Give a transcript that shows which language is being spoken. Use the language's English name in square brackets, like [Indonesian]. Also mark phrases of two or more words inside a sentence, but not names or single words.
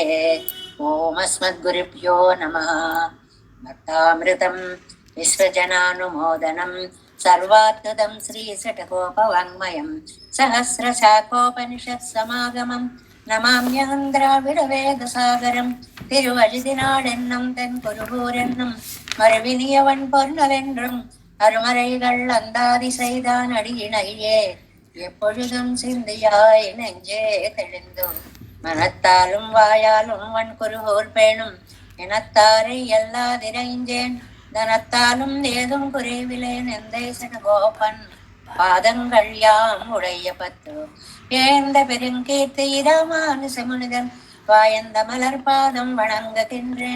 [Sanskrit] ఓం అస్మద్గురుభ్యో నమః. భక్తామృతం విశ్వజనానుమోదనం సర్వాద్భుతం శ్రీశటకోపవాङ्మయం సహస్రశాఖోపనిషత్ సమాగమం నమామ్యహం ద్రావిడ వేద సాగరం. [Tamil] திருவழுதினாடென்னும் தென் குருகூரென்னும் மறுவினியவன் பொருளவென்றும் அருமறைகள் அந்தாதி செய்தான் அடியினையே எப்பொழுதும் சிந்தியாய் நெஞ்சே தெளிந்து மனத்தாலும் வாயாலும் வன் குருகூர் பேணும் இனத்தாரை எல்லாதிரைஞ்சேன் தனத்தாலும் ஏதும் குறைவிலேன் எந்தேசன கோபன் பாதங்கள் யாம் உடைய பத்து ஏந்த பெருங்கீர்த்தி ராமானுசமுனிதன் வாயந்த மலர் பாதம் வணங்குகின்றேன்.